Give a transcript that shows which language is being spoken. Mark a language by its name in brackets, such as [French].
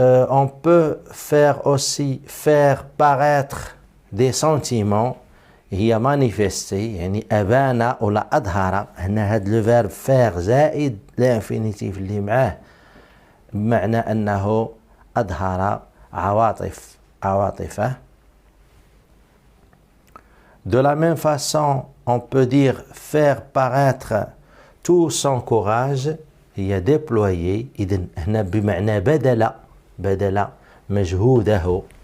[French] On peut faire aussi faire paraître des sentiments هي manifester [Arabic] يعني أبان ولا أظهر. هنا هاد لو فيرب faire زائد لانفينيتيف اللي معاه بمعنى أنه أظهر عواطفه. [French] De la même façon, on peut dire faire paraître tout son courage هي déployer. [Arabic] إذن هنا بمعنى بدل مجهوده.